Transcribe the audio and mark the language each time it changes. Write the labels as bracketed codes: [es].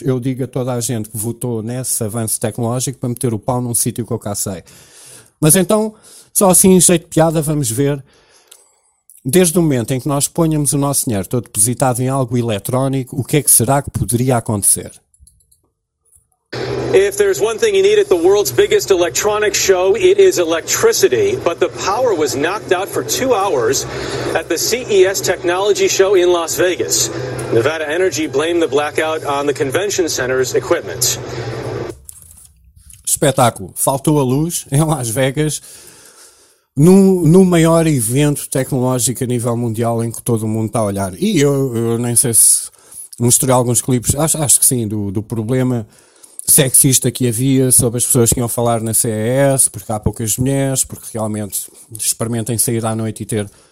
[pt] Eu digo a toda a gente que votou nesse avanço tecnológico para meter o pau num sítio que eu cá sei. Mas então, só assim, em jeito de piada, vamos ver. Desde o momento em que nós ponhamos o nosso dinheiro todo depositado em algo eletrónico, o que é que será que poderia acontecer? [en] If there's one thing you need at the world's biggest electronic show, it is electricity. But the power was knocked out for 2 hours at the CES technology show in Las Vegas. Nevada Energy blamed the blackout on the convention center's equipment. [pt] Espetáculo. Faltou a luz em Las Vegas. No maior evento tecnológico a nível mundial em que todo o mundo está a olhar. E eu nem sei se mostrei alguns clipes, acho que sim, do problema sexista que havia sobre as pessoas que iam falar na CES, porque há poucas mulheres, porque realmente experimentem sair à noite e ter...